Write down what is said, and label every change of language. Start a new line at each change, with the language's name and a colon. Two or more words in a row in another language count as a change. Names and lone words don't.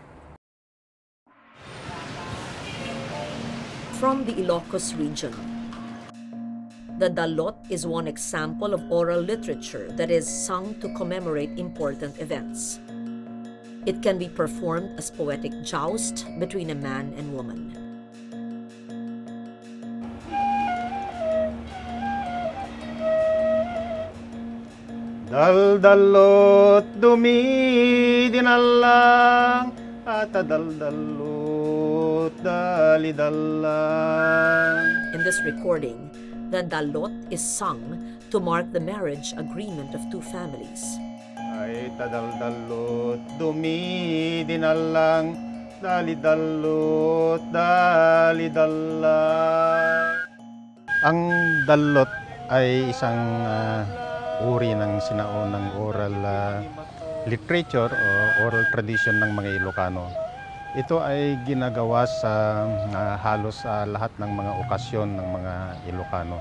English: From the Ilocos region, the dalot is one example of oral literature that is sung to commemorate important events. It can be performed as poetic joust between a man and woman.
Iloko: Daldalot dumidinalang at daldalot dalidalang.
English: In this recording, the dalot is sung to mark the marriage agreement of two families.
Iloko: Ay tadaldalot dumidinalang dalidalot dalidalang.
Filipino: Ang dalot ay isang uri ng sinaunang
English: oral literature
Filipino: o
English: oral tradition
Filipino: ng mga Ilocano. Ito ay ginagawa sa halos lahat ng mga okasyon ng mga Ilocano.